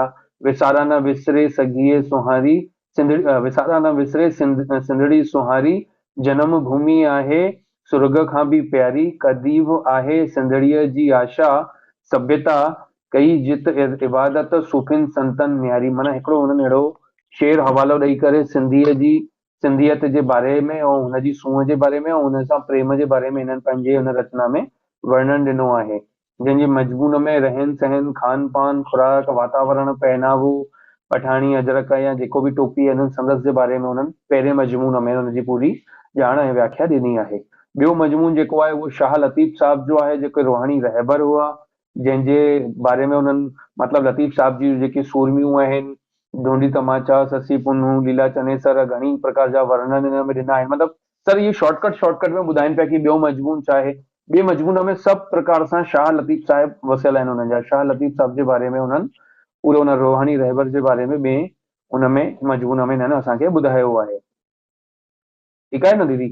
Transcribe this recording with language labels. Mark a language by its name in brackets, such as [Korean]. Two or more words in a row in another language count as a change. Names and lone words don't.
[Sindhi] विसारा न विसरे सघिए सुहारी विसारा न विसरे सिंधड़ी सुहारी, जनम भूमि आहे सुर्ग खां बि प्यारी, कदीब आहे सिंधड़ीअ जी आशा, सभ्यता कई जित इबादत सूफ़िन संतन न्यारी। माना हिकिड़ो हुननि अहिड़ो शेर हवालो ॾेई करे सिंधियत जे बारे में ऐं हुनजी सूंहं जे बारे में ऐं हुन सां प्रेम जे बारे में हिननि पंहिंजे हुन रचना में वर्णन ॾिनो आहे। जंहिंजे मजमून में रहन सहन, खान पान, खुराक, वातावरण, पहनावो, पठाणी अजरक या जेको बि टोपी आहे हिननि संदसि जे बारे में हुननि पहिरें मजमून में हुनजी पूरी ॼाण ऐं व्याख्या ॾिनी आहे। ॿियो मजमून जेको आहे उहो शाह लतीफ़ साहिब जो आहे, जेके रूहानी रहबर हुआ, जंहिंजे बारे में हुननि मतिलबु लतीफ़ साहिब जी जेकी सूरमियूं आहिनि, ढूंढी तमाचा, ससी पुनू, लीला चनेसर, घणी प्रकार जा वर्णन हिन में ॾिना आहिनि। मतिलबु सर इहे शॉर्टकट में ॿुधाइनि पिया कि ॿियो मजमून छा आहे। ॿिए मजमून में सभु प्रकार सां शाह लतीफ़ साहिब वसियल आहिनि हुननि जा। शाह लतीफ़ साहिब जे बारे में हुननि पूरो हुन रूहानी रहबर जे बारे में ॿिए हुन में मजमून में हिननि असांखे ॿुधायो आहे। ठीकु आहे न दीदी?